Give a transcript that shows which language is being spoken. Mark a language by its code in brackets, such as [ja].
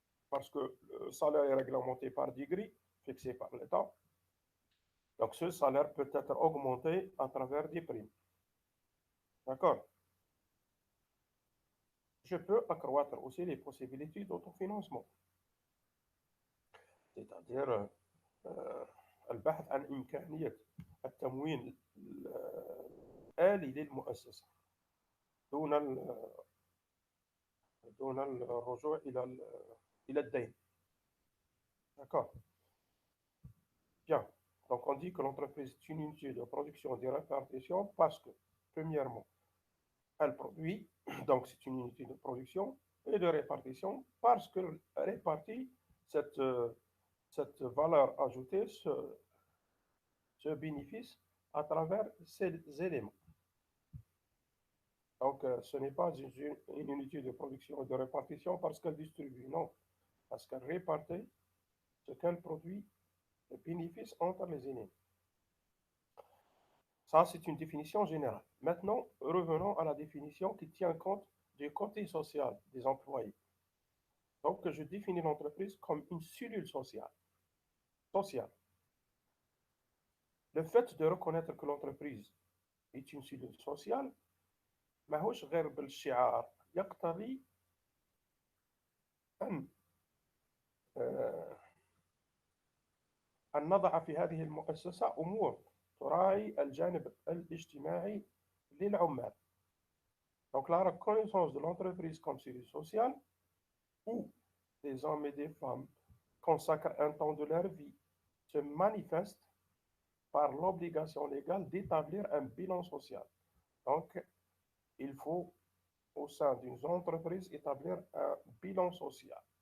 [fr] Parce que le salaire est réglementé par des grilles fixées par l'État. Donc, ce salaire peut être augmenté à travers des primes. D'accord? Je peux accroître aussi les possibilités d'autofinancement. C'est-à-dire [ar] البحث عن إمكانية التموين الآلي للمؤسسة دون دون الرجوع إلى الدين. [fr] D'accord? Bien. Donc, on dit que l'entreprise est une unité de production et de répartition parce que, premièrement, elle produit, donc c'est une unité de production et de répartition parce qu'elle répartit cette valeur ajoutée, ce bénéfice à travers ces éléments. Donc, ce n'est pas une unité de production et de répartition parce qu'elle distribue, non, parce qu'elle répartit ce qu'elle produit, le bénéfice entre les éléments. Ça, c'est une définition générale. Maintenant, revenons à la définition qui tient compte du côté social des employés. Donc, je définis l'entreprise comme une cellule sociale. Le fait de reconnaître que l'entreprise est une cellule sociale [ar] ماهوش غير بالشعار يقتضي أن أن نضع في هذه المؤسسة أمور تراعي الجانب الاجتماعي للعمال. [fr] Donc la reconnaissance de l'entreprise comme cellule sociale où des hommes et des femmes consacrent un temps de leur vie se manifeste par l'obligation légale d'établir un bilan social. Donc, il faut, au sein d'une entreprise, établir un bilan social.